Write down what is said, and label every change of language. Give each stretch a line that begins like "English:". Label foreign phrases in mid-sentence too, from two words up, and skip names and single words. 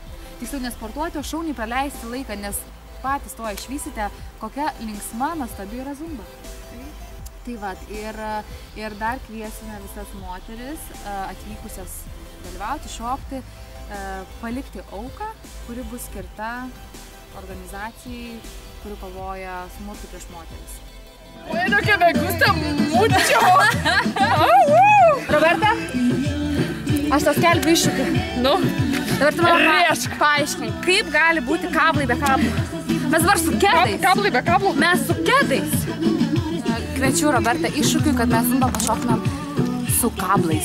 Lithuanian: Tiksliau nesportuoti, o šauniai praleisti laiką, nes patys to išvysite, kokia linksma, nuostabi yra zumba. Tai va, ir dar kviesime visas moteris atvykusias dalyvauti, šokti, palikti auką, kuri bus skirta organizacijai, kuri kovoja smurtu prieš moteris.
Spanish: Bueno, que me gusta mucho!
Lithuanian: Roberta, aš tau skelbiu iššūkį. Nu, dabar tu man paaiškink, kaip gali būti kablai be kablų. Mes dabar su kedais. Kablai be kablų? Mes su kedais. Kviečiu Robertą iššūkiu, kad mes zumbą pašoktumėm su kablais.